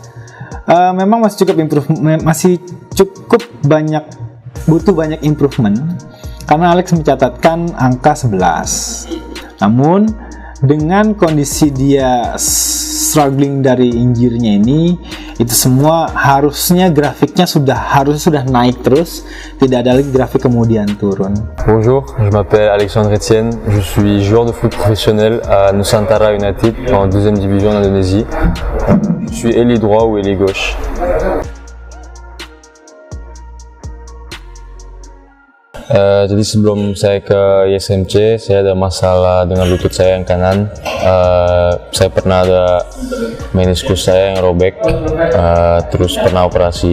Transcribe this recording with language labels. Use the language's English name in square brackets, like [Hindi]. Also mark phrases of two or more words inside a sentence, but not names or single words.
[Indonesian] Memang masih cukup banyak, butuh banyak improvement karena Alex mencatatkan angka 11. Namun dengan kondisi dia struggling dari injurinya ini, itu semua harusnya grafiknya sudah naik terus, tidak ada lagi grafik kemudian turun. [French] Bonjour, je m'appelle Alexandre Etienne, je suis joueur de foot professionnel à Nusantara United en 2e division en Indonésie. Je suis ailier droit ou ailier gauche. [Indonesian] Jadi sebelum saya ke ISMC, saya ada masalah dengan lutut saya yang kanan. Saya pernah ada meniskus saya yang robek, terus pernah operasi.